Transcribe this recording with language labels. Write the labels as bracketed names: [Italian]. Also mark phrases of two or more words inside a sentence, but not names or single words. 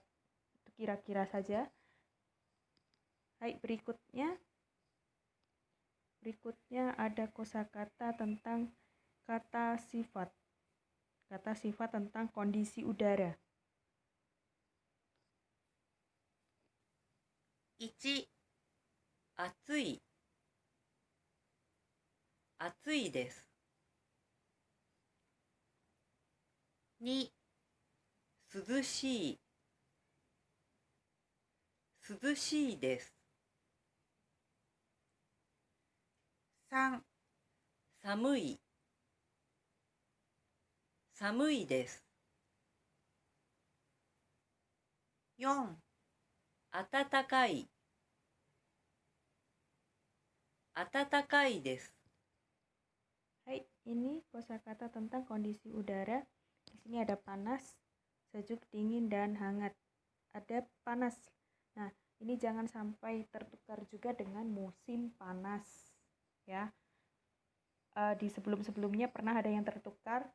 [Indonesian] Itu kira-kira saja. Baik, berikutnya ada kosakata tentang kata sifat. Kata sifat tentang kondisi udara. [Japanese] 1、暑い、暑いです。2、涼しい、涼しいです。3、寒い、寒いです。4、暖かい、暖かいです。 [Indonesian] Hai, ini kosakata tentang kondisi udara. Di sini ada panas, sejuk, dingin, dan hangat. Ada panas. Nah, ini jangan sampai tertukar juga dengan musim panas, ya. Di sebelum-sebelumnya pernah ada yang tertukar.